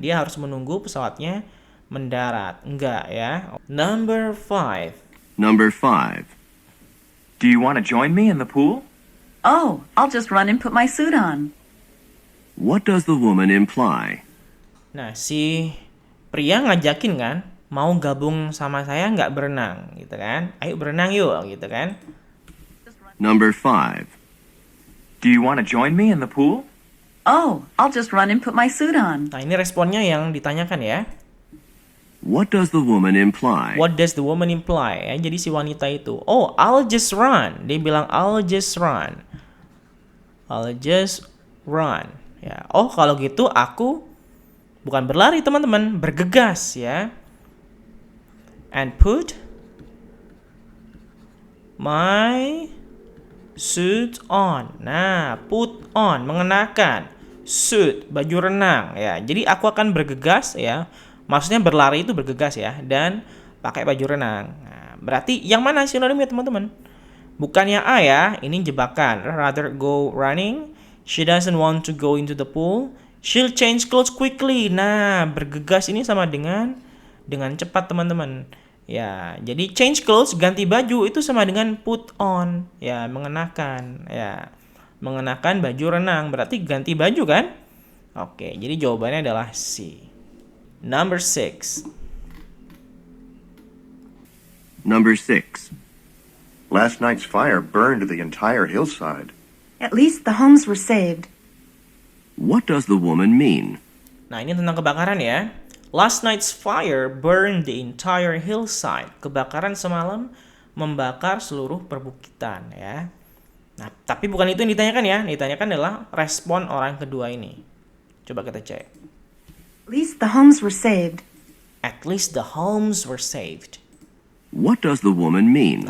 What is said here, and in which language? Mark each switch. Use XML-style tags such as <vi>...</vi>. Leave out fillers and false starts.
<id>Dia harus menunggu pesawatnya mendarat. Enggak ya.</id> <en>Number 5. Number 5. Do you want to join me in the pool? Oh, I'll just run and put my suit on. What does the woman imply?</en> <id>Nah, si pria ngajakin kan, mau gabung sama saya nggak berenang, gitu kan? Ayo berenang yuk, gitu kan?</id> <en>Number 5. Do you want to join me in the pool? Oh, I'll just run and put my suit on.</en> <id>Nah, ini responnya yang ditanyakan ya.</id> <en>What does the woman imply? What does the woman imply?</en> <id>Ya, jadi si wanita itu,</id> <en>oh, I'll just run.</en> <id>Dia bilang,</id> <en>I'll just run. I'll just run.</en> <id>Ya, oh kalau gitu aku bukan berlari teman-teman, bergegas ya.</id> <en>And put my suit on.</en> <id>Nah, put on, mengenakan. Suit, baju renang ya. Jadi aku akan bergegas ya. Maksudnya berlari itu bergegas ya. Dan pakai baju renang. Nah, berarti yang mana sinonimnya teman-teman? Bukan yang A ya, ini jebakan.</id> <en>Rather go running. She doesn't want to go into the pool. She'll change clothes quickly.</en> <id>Nah, bergegas ini sama dengan cepat teman-teman. Ya, jadi</id> <en>change clothes,</en> <id>ganti baju itu sama dengan put on. Ya, mengenakan. Ya, mengenakan baju renang. Berarti ganti baju kan? Oke, jadi jawabannya adalah C.</id> <en>Number 6. Number 6. Last night's fire burned the entire hillside. At least the homes were saved. What does the woman mean?</en> <id>Nah, ini tentang kebakaran ya.</id> <en>Last night's fire burned the entire hillside.</en> <id>Kebakaran semalam membakar seluruh perbukitan ya. Nah, tapi bukan itu yang ditanyakan ya. Ditanyakan adalah respon orang kedua ini. Coba kita cek.</id> <en>At least the homes were saved. At least the homes were saved. What does the woman mean?</en>